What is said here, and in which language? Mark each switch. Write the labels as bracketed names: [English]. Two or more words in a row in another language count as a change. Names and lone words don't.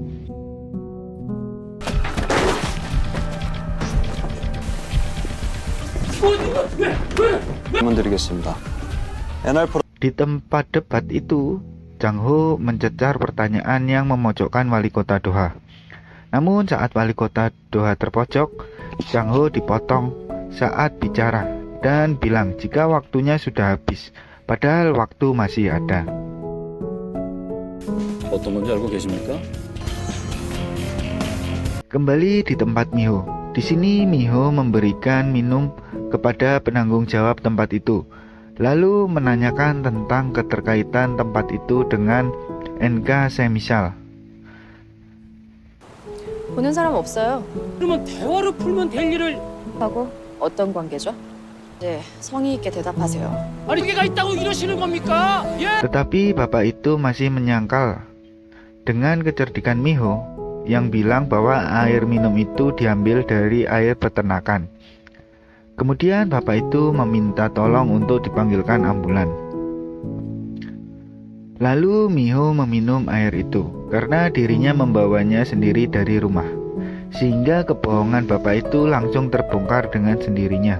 [Indonesian] Di tempat debat itu, Chang Ho mencecar pertanyaan yang memojokkan wali kota Doha. Namun saat wali kota Doha terpojok, Chang Ho dipotong saat bicara dan bilang jika waktunya sudah habis, padahal waktu masih ada. [Korean] 어떤 건지 알고 계십니까? [Indonesian] Kembali di tempat Miho. Di sini Miho memberikan minum kepada penanggung jawab tempat itu, lalu menanyakan tentang keterkaitan tempat itu dengan NK 세미샬. [Korean] 보는 사람 없어요. 그러면 대화로 풀면 될 일을. 하고 어떤 관계죠? 네, 성의 있게 대답하세요. 아니 관계가 있다고 이러시는 겁니까? 예? [Indonesian] Tetapi bapak itu masih menyangkal dengan kecerdikan Miho yang bilang bahwa air minum itu diambil dari air peternakan. Kemudian bapak itu meminta tolong untuk dipanggilkan ambulan. Lalu Miho meminum air itu karena dirinya membawanya sendiri dari rumah, sehingga kebohongan bapak itu langsung terbongkar dengan sendirinya.